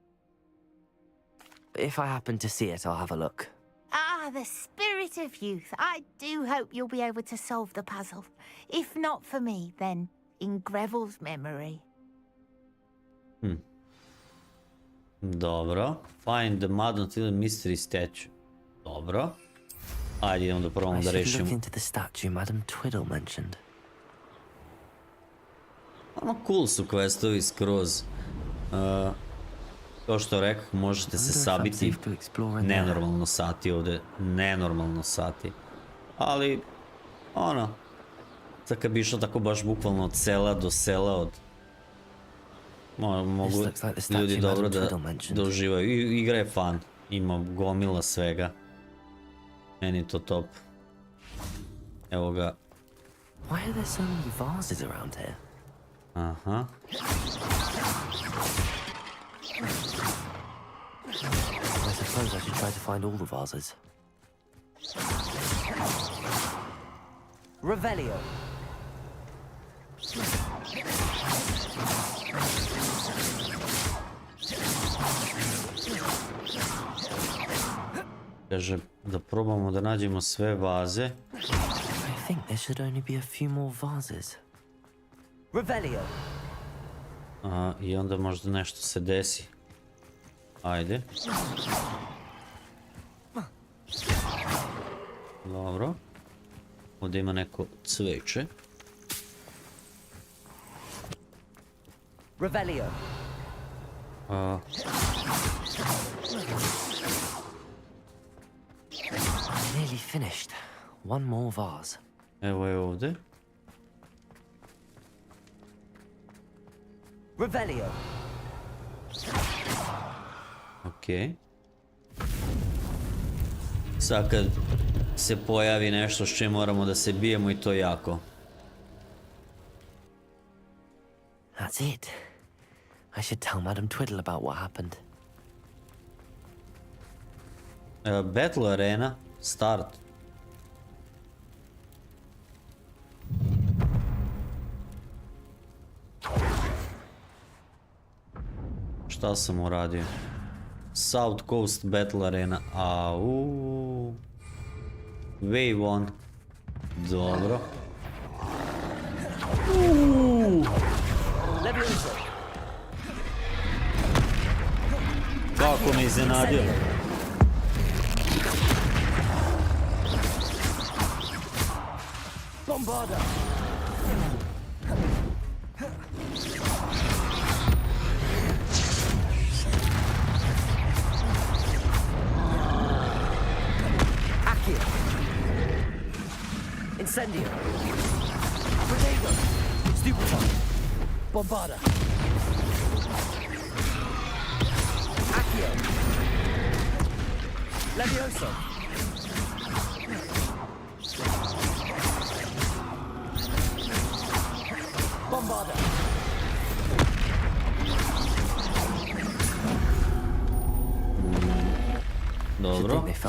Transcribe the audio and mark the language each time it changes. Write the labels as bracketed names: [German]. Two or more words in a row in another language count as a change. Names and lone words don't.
[English] If I happen to see it, I'll have a look. Ah, the spirit of youth. I do hope you'll be able to solve the puzzle. If not for me, then in Greville's memory. [Serbian] Dobro. [English] Find the Madden Mystery Statue. [Serbian] Dobro. Ajde, idemo da probamo da [English] I should look [Serbian] rešimo. [English] into the statue Madam Twiddle mentioned. [Serbian] Ono cool su questovi skroz. Kao što rekao, možete se sabiti nenormalno sati ovdje. Nenormalno sati. Ali, ono, sad kad bi išlo tako baš bukvalno od sela do sela, od... Mogu ljudi dobro da uživaju. Igra je fun. Ima gomila svega. Meni je to top. Evo ga. [English] Why are there so many vases around here? Aha. I suppose I should try to find all the vases. Revelio. [Serbian] Kaže da probamo da nađemo sve vaze. [English] I think there should only be a few more vases. Revelio. [Serbian] I onda možda nešto se desi. Ajde. Dobro. Ovdje ima neko cveće. Revelio. [English] Nearly finished. One more vase. [Serbian] Evo je ovdje. Revelio. Ok. Sad kad se pojavi nešto s čim moramo da se bijemo i to jako. [English] That's it. I should tell Madam Twiddle about what happened. Battle Arena. Start. [Serbian] Šta sam uradio? [English] South Coast Battle Arena. [Serbian] Au. Wave 1. Dobro. Kako me iznenadio. Bombarda. Accio. Incendio. Protego. Stupefy. Bombarda. Accio. Levioso. Bombarda. Dobro.